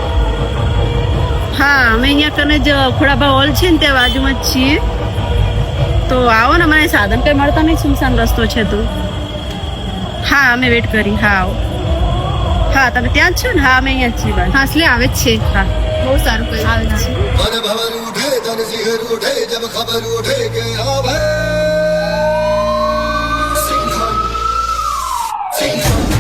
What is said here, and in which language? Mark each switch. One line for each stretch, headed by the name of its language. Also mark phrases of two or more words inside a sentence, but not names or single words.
Gujarati: હા અમે અહીંયા કને જ ખોડાભા હોલ છે ને ત્યાં બાજુમાં જ છીએ. તો આવો ને, અમારે સાધન કંઈ મળતા નહીં, સુમસાન રસ્તો છે તો. હા અમે વેટ કરી. હા આવો. હા તમે ત્યાં જ છો ને? હા અમે અહીંયા જ છીએ. હા એટલે આવે જ છે. હા બહુ સારું કર્યું. આવે જ છે.
Hindi: मन भवन उठे तन सिहर उठे जब खबर उठे के अब है सिंघम सिंघम